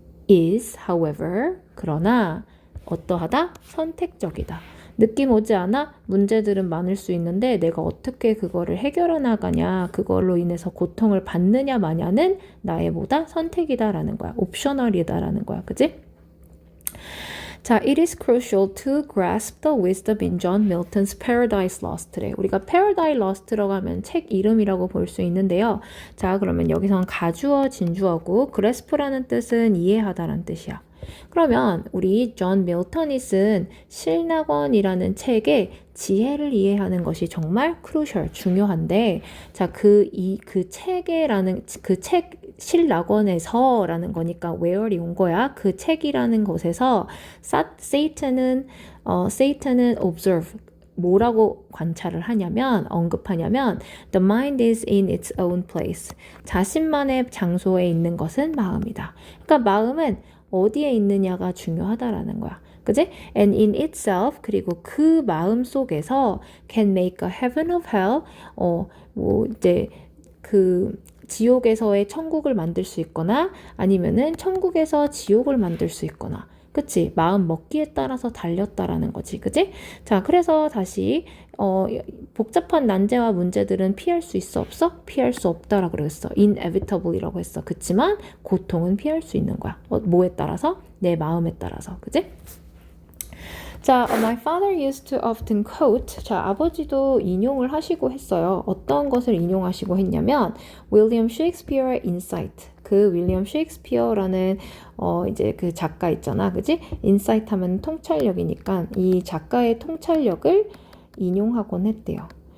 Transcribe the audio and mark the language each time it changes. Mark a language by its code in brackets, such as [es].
[en] is, however, [ko] 그러나 어떠하다? 선택적이다. 느낌 오지 않아? 문제들은 많을 수 있는데 내가 어떻게 그거를 해결해 나가냐, 그걸로 인해서 고통을 받느냐 마냐는 나의 뭐다? 선택이다라는 거야. 옵셔널이다라는 거야. 그지? [en] 자, it is crucial to grasp the wisdom in John Milton's Paradise Lost래. [ko] 우리가 Paradise Lost라고 하면 책 이름이라고 볼 수 있는데요. 자, 그러면 여기선 가주어, 진주어고 grasp라는 뜻은 이해하다라는 뜻이야. 그러면 우리 존 밀턴이 쓴 실낙원이라는 책의 지혜를 이해하는 것이 정말 crucial, 중요한데, 자, 그 책에라는, 그 책, 실낙원에서라는 거니까 where이 온 거야. 그 책이라는 곳에서 Satan은 observe, 뭐라고 관찰을 하냐면, 언급하냐면 [en] the mind is in its own place. [ko] 자신만의 장소에 있는 것은 마음이다. 그러니까 마음은 어디에 있느냐가 중요하다라는 거야. 그지? [en] And in itself, [ko] 그리고 그 마음 속에서 [en] can make a heaven of hell, [ko] 이제 그 지옥에서의 천국을 만들 수 있거나 아니면은 천국에서 지옥을 만들 수 있거나, 그치? 마음 먹기에 따라서 달렸다라는 거지, 그치? 자, 그래서 다시 복잡한 난제와 문제들은 피할 수 있어, 없어? 피할 수 없다라고 그랬어. inevitable이라고 했어. 그치만 고통은 피할 수 있는 거야. 뭐에 따라서? 내 마음에 따라서, 그치? [en] 자, my father used to often quote. [ko] 자, 아버지도 인용을 하시고 했어요. 어떤 것을 인용하시고 했냐면 윌리엄 셰익스피어의 인사이트. 그 윌리엄 셰익스피어라는 이제 그 작가 있잖아, 그지? 인사이트 하면 통찰력이니까 이 작가의 통찰력을 인용하곤 했대요.